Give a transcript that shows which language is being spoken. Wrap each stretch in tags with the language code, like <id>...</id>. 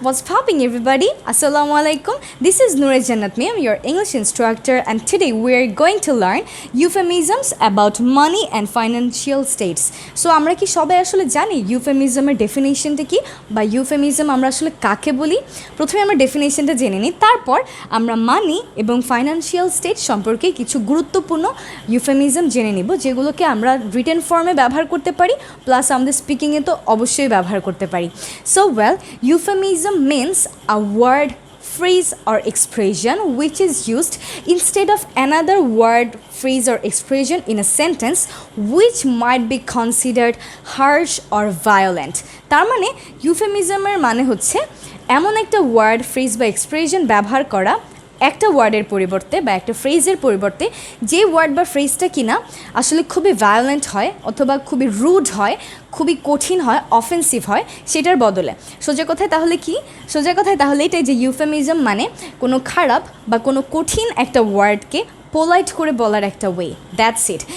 <en>What's popping, everybody? Assalamu alaikum. This is Noore Jannat Meem, your English instructor, and today we're going to learn euphemisms about money and financial states.</en> <bn>So আমরা কি সবাই আসলে জানি ইউফেমিজমের ডেফিনেশনটা কি বা euphemism আমরা আসলে কাকে বলি? প্রথমে আমরা ডেফিনেশনটা জেনে নিই, তারপর আমরা মানি এবং ফাইন্যান্সিয়াল স্টেট সম্পর্কে কিছু গুরুত্বপূর্ণ ইউফেমিজম জেনে নিব, যেগুলোকে আমরা রিটেন ফর্মে ব্যবহার করতে পারি, প্লাস আমাদের স্পিকিংয়ে তো অবশ্যই ব্যবহার করতে পারি।</bn> <en>So euphemism means a word, phrase or expression which is used instead of another word, phrase or expression in a sentence which might be considered harsh or violent.</en> <bn>তার মানে ইউফেমিজমের মানে হচ্ছে এমন একটা ওয়ার্ড, ফ্রেজ বা এক্সপ্রেশন ব্যবহার করা একটা ওয়ার্ডের পরিবর্তে বা একটা ফ্রেজের পরিবর্তে, যে ওয়ার্ড বা ফ্রেজটা কিনা আসলে খুবই ভায়োলেন্ট হয় অথবা খুবই রুড হয়, খুবই কঠিন হয়, অফেন্সিভ হয়, সেটার বদলে সোজা কথায় তাহলে এটাই যে ইউফেমিজম মানে কোনো খারাপ বা কোনো কঠিন একটা ওয়ার্ডকে পোলাইট করে বলার একটা ওয়ে।</bn> <en>That's it.</en>